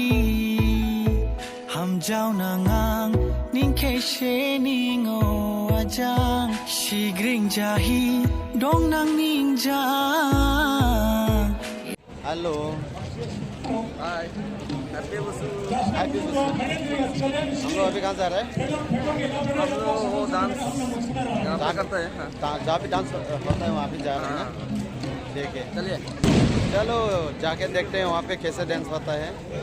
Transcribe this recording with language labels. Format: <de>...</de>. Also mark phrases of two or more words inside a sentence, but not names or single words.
<brx>ham jau nangang ning ke shening o ajang shigring jahi dong nang ning jang।</brx> <hi>हेलो, हाय, हैप्पी बुशु। हम लोग अभी कहाँ जा रहे हैं? हम लोग वो डांस यहाँ करते हैं। जहाँ भी डांस होता है वहाँ भी जा रहे हैं ना। ठीक है, चलिए चलो जाके देखते हैं वहाँ पे कैसे डांस होता है।</hi>